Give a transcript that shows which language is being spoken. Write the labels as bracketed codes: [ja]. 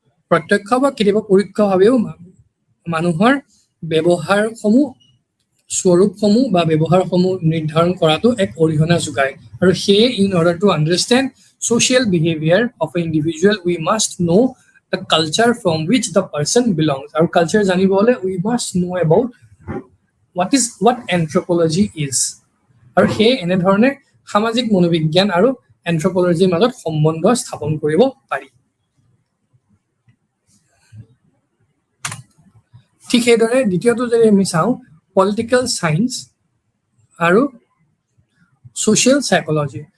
[as] প্ৰত্যক্ষ বা কেতিয়াবা পৰোক্ষভাৱেও মানুহৰ ব্যৱহাৰসমূহ স্বৰূপসমূহ বা ব্যৱহাৰসমূহ নিৰ্ধাৰণ কৰাটো এক অৰিহণা যোগায় আৰু সেয়ে [en] In order to understand social behavior of an individual we must know the culture from which the person belongs. Our culture [as] জানিব হলে [en] we must know about what anthropology is. [as] আৰু সেই এনেধৰণে সামাজিক মনোবিজ্ঞান আৰু এন্থ্ৰোপলজিৰ মাজত সম্বন্ধ স্থাপন কৰিব পাৰি। ঠিক সেইদৰে দ্বিতীয়টো যদি আমি চাওঁ পলিটিকেল সায়েন্স আৰু social psychology.